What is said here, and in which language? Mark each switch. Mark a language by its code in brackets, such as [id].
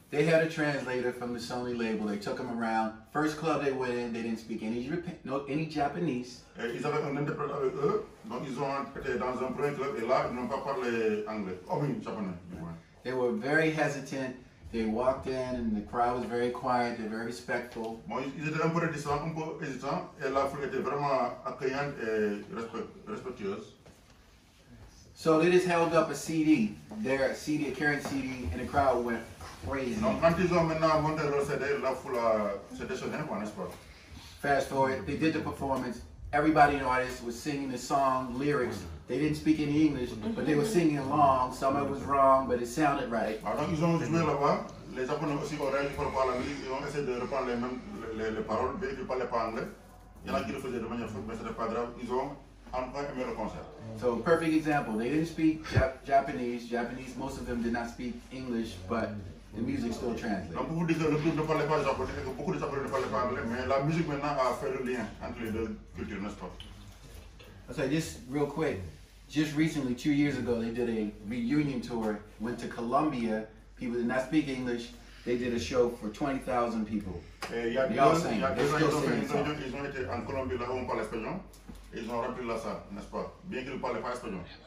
[en] They had a translator from the Sony label. They took them around. First club they went in, they didn't speak any Japanese. [fr] Et ils avaient un interprète avec eux, donc ils ont été dans un premier club et là ils n'ont pas parlé anglais, oh oui, japonais du moins. [en] They were very hesitant. They walked in and the crowd was very quiet. They're very respectful. [fr] Bon, ils étaient un peu réticents, un peu hésitants et la foule était vraiment accueillante et respectueuse. [en] So they just held up a CD, a current CD, and the crowd went crazy. [fr] Donc quand ils ont maintenant monté leur CD, la foule s'est déchaînée, n'est-ce pas? [en] Fast forward, they did the performance. Everybody in the audience was singing the song lyrics. They didn't speak any English, but they were singing along. Some of it was wrong, but it sounded right. [fr] Alors ils ont joué là-bas, les Japonais aussi ont réagi par rapport à la musique, ils ont essayé de reprendre les mêmes les paroles, bien qu'ils ne parlaient pas anglais. Il y en a qui le faisaient de manière faute, mais ce n'est pas grave, ils ont enfin aimé le concert. [en] So, perfect example. They didn't speak Japanese. Most of them did not speak English, but the music still translates. [fr] Donc, pour vous dire que le groupe ne parlait pas japonais, et que beaucoup de Japonais ne parlaient pas anglais, mais la musique maintenant a fait le lien entre les deux cultures, n'est-ce pas? [en] So, just real quick. Just recently, 2 years ago, they did a reunion tour. Went to Colombia. People did not speak English. They did a show for 20,000 people. They all sang. They still sing. [fr] Ils ont été en Colombie, là où on parle espagnol, et ils ont rempli la salle, n'est-ce pas? Bien qu'ils ne parlaient pas espagnol.